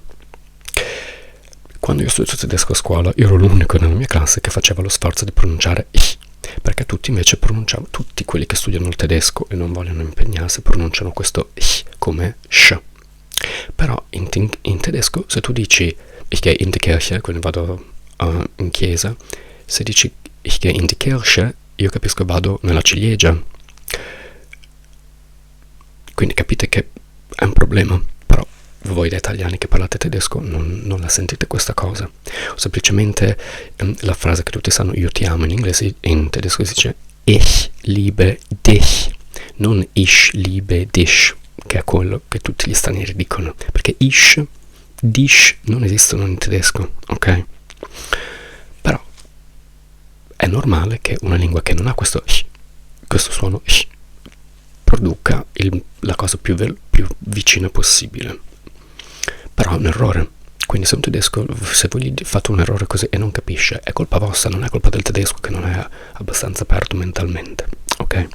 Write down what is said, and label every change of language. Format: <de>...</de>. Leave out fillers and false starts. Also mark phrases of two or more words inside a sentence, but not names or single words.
<it>Quando io ho studiato tedesco a scuola, io ero l'unico nella mia classe che faceva lo sforzo di pronunciare ich, perché tutti invece pronunciavano, tutti quelli che studiano il tedesco e non vogliono impegnarsi pronunciano questo ich come sh. Però in tedesco, se tu dici</it> <de>ich gehe in die Kirche,</de> <it>quindi vado in chiesa, se dici</it> <de>ich gehe in die Kirche,</de> <it>io capisco vado nella ciliegia. Quindi capite che è un problema. Però voi da italiani che parlate tedesco non la sentite questa cosa. Semplicemente la frase che tutti sanno, io ti amo, in inglese, in tedesco si dice</it> <de>ich liebe dich,</de> <it>non</it> <de>ich liebe dich,</de> <it>che è quello che tutti gli stranieri dicono, perché ich, dich non esistono in tedesco, ok? Però è normale che una lingua che non ha questo suono produca la cosa più vicina possibile. Però è un errore. Quindi se un tedesco, se voi gli fate un errore così e non capisce, è colpa vostra, non è colpa del tedesco che non è abbastanza aperto mentalmente, ok?</it>